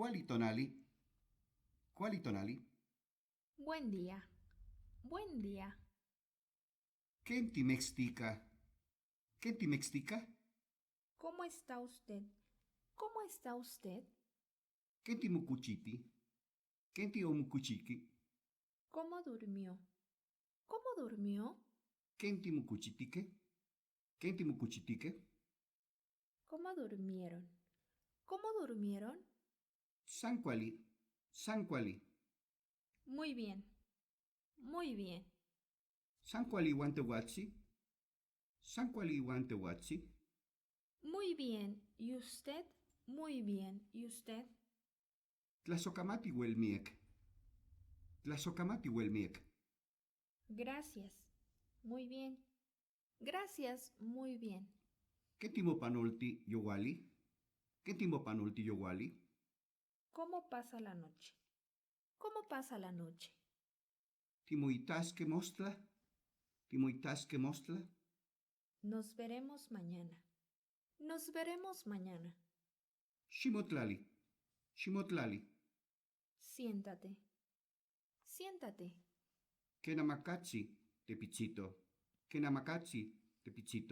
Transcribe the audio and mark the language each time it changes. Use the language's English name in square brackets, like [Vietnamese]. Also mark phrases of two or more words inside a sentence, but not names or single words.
[Nahuatl languages] tonali? Quali tonali? [Spanish] Buen día. Buen día. [Nahuatl languages] Kenti mextica? Kenti mextica? [Spanish] ¿Cómo está usted? ¿Cómo está usted? [Nahuatl languages] Kenti mukuchiti? Kenti o mukuchiki? [Spanish] ¿Cómo durmió? ¿Cómo durmió? [Nahuatl languages] Kenti mukuchitike? Kenti mukuchitike? [Spanish] ¿Cómo durmieron? ¿Cómo durmieron? [Nahuatl languages] Sanquali? Sanquali? [Spanish] Muy bien. Muy bien. [Nahuatl languages] Sanquali wantewatsi? Sanquali wantewatsi? [Spanish] Muy bien. ¿Y usted? Muy bien. ¿Y usted? [Nahuatl languages] Tlasokamati huelmiek. Tlasokamati huelmiek. [Spanish] Gracias. Muy bien. Gracias. Muy bien. [Nahuatl languages] Kenti mopanolti yowali? Kenti mopanolti yowali? [Spanish] ¿Cómo pasa la noche? ¿Cómo pasa la noche? [Nahuatl languages] Timoitaske mostla? Timoitaske mostla? [Spanish] Nos veremos mañana. Nos veremos mañana. [Nahuatl languages] Shimotlali? Shimotlali? [Spanish] Siéntate. Siéntate. [Nahuatl languages] Kenamakatsi, tepichito. Kenamakatsi, tepichito.